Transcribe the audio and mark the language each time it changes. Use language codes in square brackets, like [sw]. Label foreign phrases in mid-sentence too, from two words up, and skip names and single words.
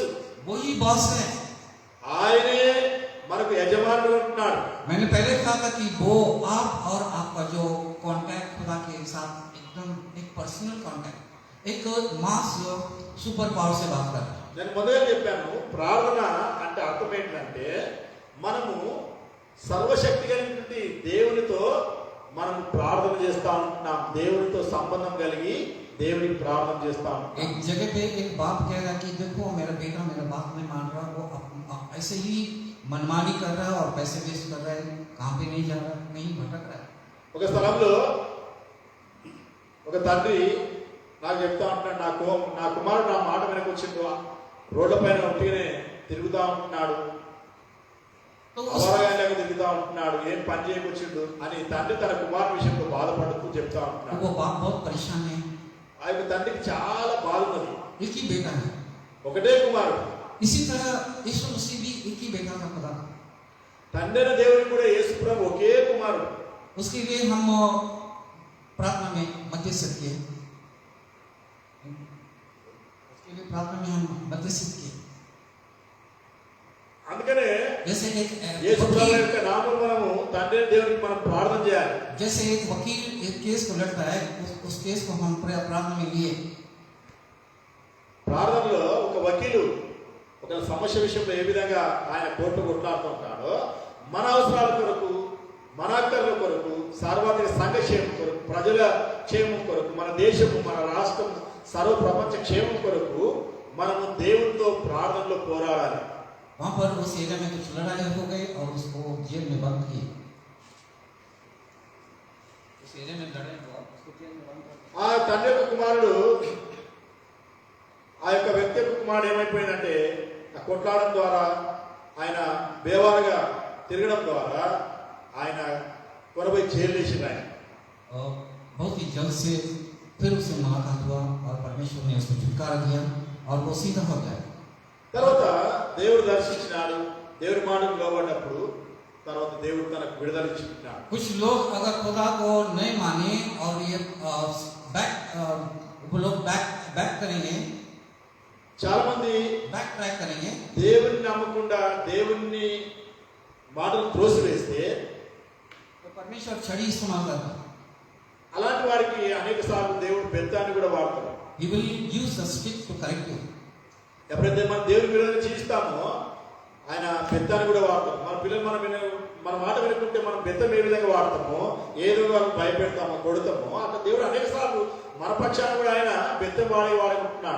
[hi] वही बॉस है. [te] ఆయనే మనకు యజమానుడు ఉంటున్నాడు. [hi] मैंने पहले कहा था कि वो आप और आपका जो कांटेक्ट खुदा के साथ एकदम एक [en] personal contact, [hi] एक [en] mass super power [hi] से बात कर रहा है. [te] నేను మొదలు చెప్పాను, ప్రార్థన అంటే అర్థం ఏంటంటే మనము సర్వశక్తి కలిగినటువంటి దేవునితో మనం ప్రార్థన చేస్తా ఉంటున్నాం. దేవునితో సంబంధం కలిగి దేవునికి ప్రార్థన చేస్తా ఉంటాం. [hi] एक जगह पे एक बाप कहेगा कि देखो मेरा बेटा मेरा बात नहीं मान रहा, वो ऐसे ही मनमानी कर रहा है और पैसे वेस्ट कर रहा है, कहाँ पे नहीं जा रहा है, नहीं भटक रहा है. [te] ఒక స్థలంలో ఒక తండ్రి నాకు చెప్తా ఉంటాడు, నా కుమారుడు నా మాట వినకొచ్చిండు, రోడ్ల పైన ఒట్టిగానే తిరుగుతా ఉంటున్నాడు, అవరగాయలకు తిరుగుతా ఉంటున్నాడు, ఏం పని చేయకొచ్చిండు అని తండ్రి తన కుమారుడు విషయంలో బాధపడుతూ చెప్తా ఉంటున్నాడు. [hi] वो बाप बहुत परेशान है. [te] ఆ యొక్క తండ్రికి చాలా బాధ ఉన్నది. [hi] एक ही बेटा है. [te] ఒకటే కుమారుడు. [hi] इसी तरह यीशु मसीह भी एक ही बेटा था खुदा. [te] తండ్రి అయిన దేవుడు కూడా యేసు ప్రభు ఒకే కుమారుడు. [hi] उसके लिए हम प्रार्थना में मध्यस्थ किए, उसके लिए प्रार्थना में हम मध्यस्थ किए. [te] అందుకనే [hi] जैसे [te] యేసు ప్రభు [hi] एक [te] యొక్క నామములో మనము తండ్రి అయిన దేవునికి మనం ప్రార్థన చేయాలి. [hi] जैसे एक वकील एक केस को लड़ता है, उस केस को हम प्रार्थना में लिए. [te] ప్రార్థనలో ఒక వకీలు ఒక సమస్య విషయంలో ఏ విధంగా ఆయన కోర్టు కొట్లాడుతూ ఉంటాడో, మన అవసరాల కొరకు, మన అక్కర్ల కొరకు, సార్వత్రిక సంఘ క్షేమం కొరకు, ప్రజల క్షేమం కొరకు, మన దేశము, మన రాష్ట్రం, సర్వ ప్రపంచ క్షేమం కొరకు మనము దేవునితో ప్రార్థనలో పోరాడాలి. [hi] वहां पर उस एरिया में कुछ लड़ाई हो गई और उसको जेल में बंद किए. उस एरिया में लड़ाई हुआ, उसको जेल में बंद कर. [te] ఆ తండ్రి యొక్క కుమారుడు, ఆ యొక్క వ్యక్తి యొక్క కుమారుడు ఏమైపోయిందంటే ఆ కొట్లాడడం ద్వారా, ఆయన బేవారుగా తిరగడం ద్వారా ఆయన కొరబై జైలు వేసింది. ఆయన [hi] बहुत ही जल्द से फिर उसे मुलाकात हुआ और परमेश्वर ने उसको छुटकारा दिया और वो सीधा हो गया. [te] తర్వాత దేవుడు దర్శించినాడు. దేవుడి మాటకు లోబడినప్పుడు తర్వాత దేవుడు తనకు విడుదల ఇచ్చినాడు. [hi] कुछ लोग अगर खुदा को नहीं माने और ये वो लोग बैक करेंगे, [te] చాలా మంది [en] back track [hi] करेंगे, [te] దేవుని నమ్మకుండా దేవుని మాటను త్రోసివేస్తే [hi] तो परमेश्वर छड़ी इस्तेमाल करता है. [te] అలాంటి వారికి అనేక సార్లు దేవుడు బెత్తాన్ని కూడా వాడతాడు. [en] He will use the stick to correct you. [te] ఎప్పుడైతే మనం దేవుని విడుదల చేస్తామో ఆయన బెత్తాన్ని కూడా వాడతాం. మన పిల్లలు మన మాట వినుకుంటే మనం బెత్తం ఏ విధంగా వాడతామో, ఏదో వాళ్ళని భయపెడతామో, కొడతామో, అట్లా దేవుడు అనేక సార్లు మన పక్షాన్ని కూడా ఆయన బెత్తం వాడుకుంటున్నాడు.